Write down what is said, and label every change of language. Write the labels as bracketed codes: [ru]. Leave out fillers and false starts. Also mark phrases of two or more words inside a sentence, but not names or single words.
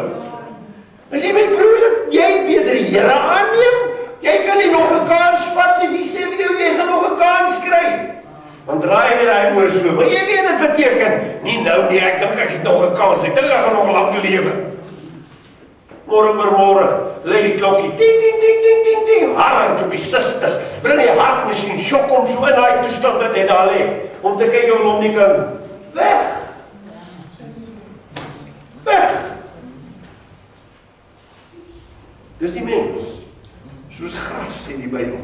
[af] As jy my broer, jy beter die Here aanneem, jy kan nie nog 'n kans vat nie, wie sê vir jou, jy gaan nog 'n kans kry? Dan draai net hy oor so, maar jy weet dit beteken, nie nou nie, ek dink ek het nog 'n kans, ek dink ek gaan nog lank lewe. Môre, lê die klokkie, ting, ting, ting, ting, ting, ting, harend op die sisters, bring die hartmasjien, sjok hom so in daai toestand dat hy daar lê, om te kyk of hom nie kan, weg. Dis die mens, soos gras sê die Bybel.